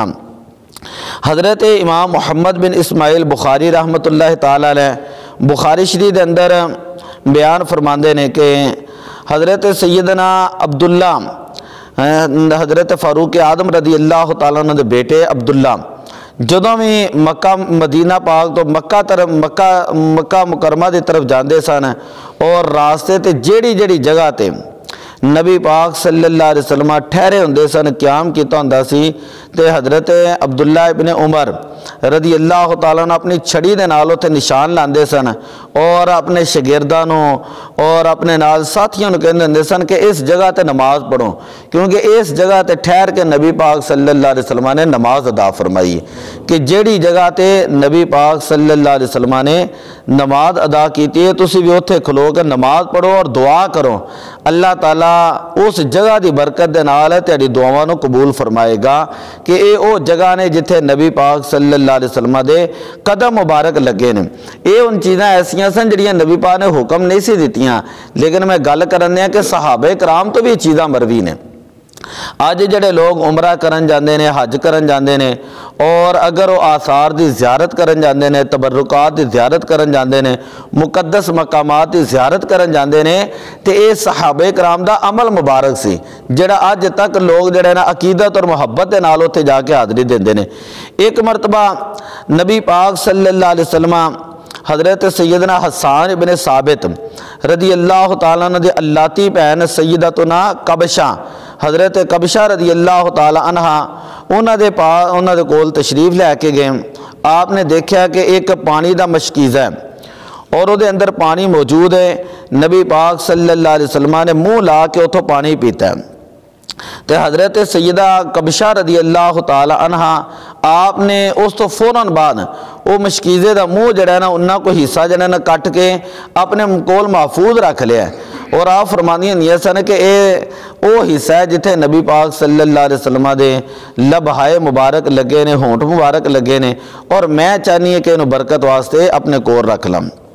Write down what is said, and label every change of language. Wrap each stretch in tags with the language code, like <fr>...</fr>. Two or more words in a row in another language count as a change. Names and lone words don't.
<pa>حضرت امام محمد بن اسماعیل بخاری</pa> <ar>رحمۃ اللہ تعالی علیہ</ar> <pa>بخاری شریف دے اندر بیان فرماندے نے کہ حضرت سیدنا عبداللہ حضرت فاروق اعظم</pa> <ar>رضی اللہ تعالیٰ عنہ</ar> <pa>دے بیٹے عبداللہ جدوں بھی مکہ مدینہ پاک تو مکہ مکرمہ دی طرف جاندے سن اور راستے تے جیڑی جگہ تے نبی پاک</pa> <ar>صلی اللہ علیہ وسلم</ar> <pa>ٹھہرے ہوندے سن قیام کیتا ہوندا سی تے حضرت عبداللہ ابن عمر</pa> <ar>رضی اللہ تعالیٰ عنہ</ar> <pa>اپنی چھڑی دے نال تے نشان لاندے سن اور اپنے شاگرداں اور اپنے نال ساتھیوں نوں کہندے ہوندے سن کہ اس جگہ تے نماز پڑھو کیونکہ اس جگہ تے ٹھہر کے نبی پاک</pa> <ar>صلی اللہ علیہ وسلم</ar> <pa>نے نماز ادا فرمائی کہ جیڑی جگہ تے نبی پاک</pa> <ar>صلی اللہ علیہ وسلم</ar> <pa>نے نماز ادا کیتی ہے تسی بھی اوتھے کھلو کے نماز پڑھو اور دعا کرو. اللہ تعالیٰ اس جگہ دی برکت دے نال تیری دعاواں نوں قبول فرمائے گا کہ اے او جگہ نے جتھے نبی پاک</pa> <ar>صلی اللہ علیہ وسلم</ar> <pa>دے قدم مبارک لگے نے. اے ان چیزاں ایسیاں سن جڑیاں نبی پاک نے حکم نہیں سی دتیاں لیکن میں گل کرنے کہ صحابہ کرام تو بھی چیزاں مروی نے. آج جڑے لوگ عمرہ کرن جاندے نے حج کرن جاندے نے اور اگر وہ آثار دی زیارت کرن جاندے نے تبرکات دی زیارت کرن جاندے نے مقدس مقامات دی زیارت کرن جاندے نے تے اے صحابہ کرام دا عمل مبارک سی جڑا اج تک لوگ جڑے نا عقیدت اور محبت دے نال اوتھے جا کے حاضری دیندے نے. ایک مرتبہ نبی پاک</pa> <ar>صلی اللہ علیہ وسلم</ar> <pa>حضرت سیدنا حسان ابن ثابت</pa> <ar>رضی اللہ تعالیٰ عنہ</ar> <pa>دی اللاتی بہن سیدتنا قبشہ حضرت قبشہ</pa> <ar>رضی اللہ تعالیٰ عنہ</ar> <pa>انہاں دے کول تشریف لے کے گئے. آپ نے دیکھا کہ ایک پانی دا مشکیزہ ہے اور وہ دے اندر پانی موجود ہے. نبی پاک</pa> <ar>صلی اللہ علیہ وسلم</ar> <pa>نے منہ لا کے اتھوں پانی پیتا ہے تے حضرت سیدہ قبشہ</pa> <ar>رضی اللہ تعالی عنہ</ar> <pa>آپ نے اس تو فوراً بعد وہ مشکیزے دا منہ جڑا ہے نا انہاں کو حصہ جڑا ہے نا کٹ کے اپنے کول محفوظ رکھ لیا ہے اور آپ فرماندیاں نہیں سن کہ اے او حصہ ہے جتھے نبی پاک</pa> <ar>صلی اللہ علیہ وسلم</ar> <pa>دے لبہائے مبارک لگے نے ہونٹ مبارک لگے نے اور میں چاہنی ہے کہ انہوں برکت واسطے اپنے کول رکھ لم.</pa>